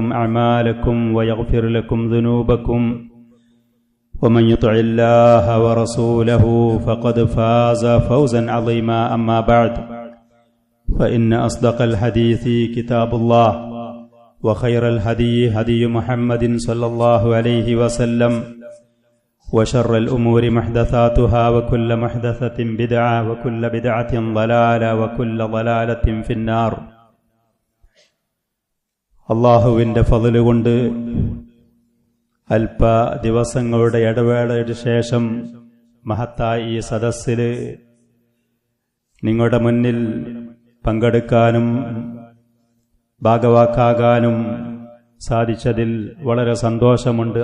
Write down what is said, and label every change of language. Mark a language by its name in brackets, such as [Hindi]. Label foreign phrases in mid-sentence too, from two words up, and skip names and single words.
[Arabic] أعمالكم ويغفر لكم ذنوبكم ومن يطع الله ورسوله فقد فاز فوزا عظيما أما بعد فإن أصدق الحديث كتاب الله وخير الهدي هدي محمد صلى الله عليه وسلم وشر الأمور محدثاتها وكل محدثة بدعة وكل بدعة ضلالة وكل ضلالة في النار. [Malayalam] അല്ലാഹുവിൻ്റെ ഫള് കൊണ്ട് അല്പ ദിവസങ്ങളുടെ ഇടവേളയുടെ ശേഷം മഹത്തായ ഈ സദസ്സിൽ നിങ്ങളുടെ മുന്നിൽ പങ്കെടുക്കാനും ഭാഗവാക്കാകാനും സാധിച്ചതിൽ വളരെ സന്തോഷമുണ്ട്.